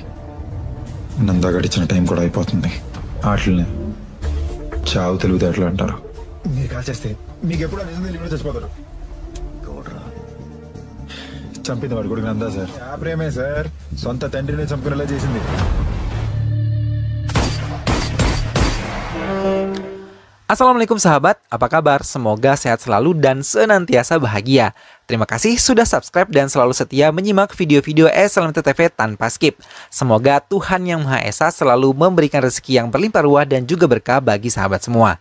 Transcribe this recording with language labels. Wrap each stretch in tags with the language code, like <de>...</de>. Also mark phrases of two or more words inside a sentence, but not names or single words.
<te>నందా గడిచిన టైం కూడా అయిపోతుంది. ఆటలని చావు తెలివితేటలు అంటారు. మీరు కాల్చేస్తే మీకు ఎప్పుడు నిజం తెలియకుండా చచ్చిపోతారు. చంపింది వాడు కొడుకు నందా సార్. ఆ ప్రేమే సార్ సొంత తండ్రిని చంపుకునేలా చేసింది.</te> <id>Assalamualaikum sahabat, apa kabar? Semoga sehat selalu dan senantiasa bahagia. Terima kasih sudah subscribe dan selalu setia menyimak video-video SLMT TV tanpa skip. Semoga Tuhan Yang Maha Esa selalu memberikan rezeki yang berlimpah ruah dan juga berkah bagi sahabat semua.</id>